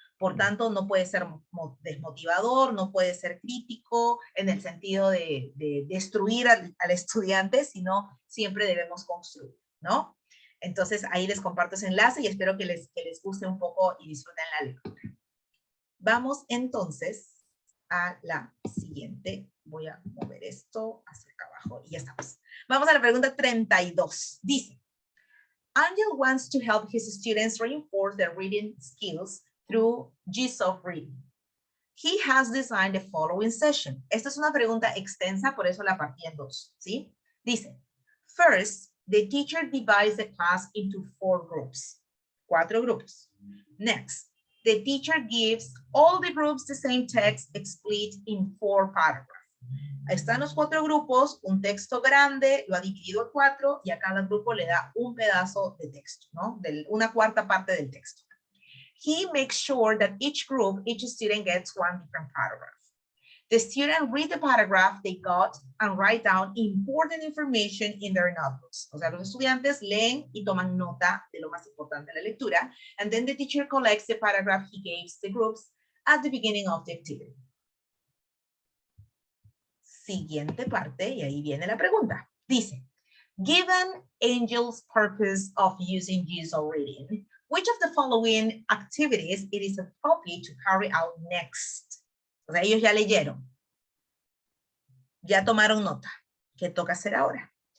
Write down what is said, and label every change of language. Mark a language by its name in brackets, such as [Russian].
[Spanish] Por tanto, no puede ser desmotivador, no puede ser crítico en el sentido de destruir al estudiante, sino siempre debemos construir, ¿no? Entonces, ahí les comparto ese enlace y espero que les guste un poco y disfruten la lectura. Vamos entonces a la siguiente. Voy a mover esto hacia acá abajo y ya estamos. Vamos a la pregunta 32. Dice, [English] Angel wants to help his students reinforce their reading skills through GSOF reading. He has designed the following session. [Spanish] Esta es una pregunta extensa, por eso la partí en 2, ¿sí? [English] Dice, first, the teacher divides the class into 4 groups. [Spanish] 4 grupos. [English] Next, the teacher gives all the groups the same text split in 4 paragraphs. [Spanish] Están los 4 grupos, un texto grande, lo ha dividido en 4 y a cada grupo le da un pedazo de texto, ¿no? Una cuarta parte del texto. [English] He makes sure that each group, each student gets one different paragraph. The students read the paragraph they got and write down important information in their notebooks. [Spanish] O sea, los estudiantes leen y toman nota de lo más importante de la lectura, [English] and then the teacher collects the paragraph he gave the groups at the beginning of the activity. [Spanish] Siguiente parte, y ahí viene la pregunta. Dice, [English] given Angel's purpose of using visual reading, which of the following activities it is appropriate to carry out next? [Spanish] O sea, ellos ya leyeron. Ya tomaron nota. ¿Qué toca hacer ahora?